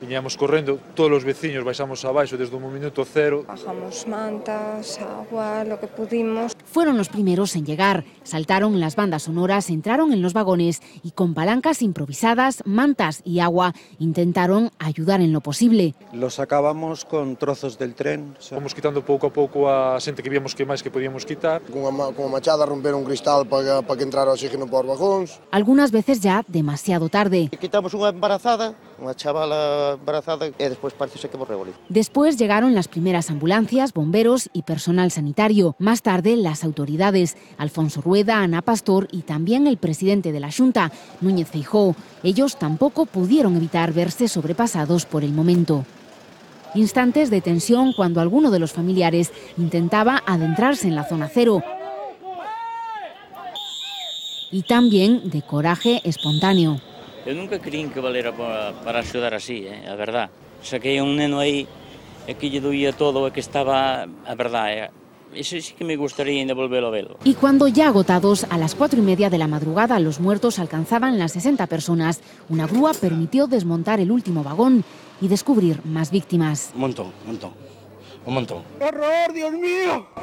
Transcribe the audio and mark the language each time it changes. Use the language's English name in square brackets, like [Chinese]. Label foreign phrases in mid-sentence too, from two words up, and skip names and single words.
[Galician] Veníamos correndo, [Spanish] todos los vecinos [Galician] baixamos abaixo desde un minuto cero. [Spanish] Bajamos mantas, agua, lo que pudimos. Fueron los primeros en llegar. Saltaron las bandas sonoras, entraron en los vagones y con palancas improvisadas, mantas y agua intentaron ayudar en lo posible. Lo sacábamos con trozos del tren. [Galician] Vamos quitando pouco a pouco a xente que víamos que máis que podíamos quitar. Con a machada romper un cristal para que entrara oxígeno por vagóns. [Spanish] Algunas veces ya demasiado tarde. [Galician] Quitamos unha embarazada, unha chavala embarazada e despois parece que morreu ali. [Spanish] Después llegaron las primeras ambulancias, bomberos y personal sanitario. Más tarde las autoridades, Alfonso Rueda, Ana Pastor y también el presidente de la Xunta, Núñez Feijóo. Ellos tampoco pudieron evitar verse sobrepasados por el momento. Instantes de tensión cuando alguno de los familiares intentaba adentrarse en la zona cero. y también de coraje espontáneo. [Galician] Eu nunca creín que valera para axudar así, a verdad. Saquei a un neno aí e que lle doía todo e que estaba, [Spanish] a verdad, eso sí que me gustaría ainda volverlo a verlo. Y cuando ya agotados, a las 4:30 de la madrugada, los muertos alcanzaban las 60 personas, una grúa permitió desmontar el último vagón y descubrir más víctimas. Un montón. ¡Horror, Dios mío!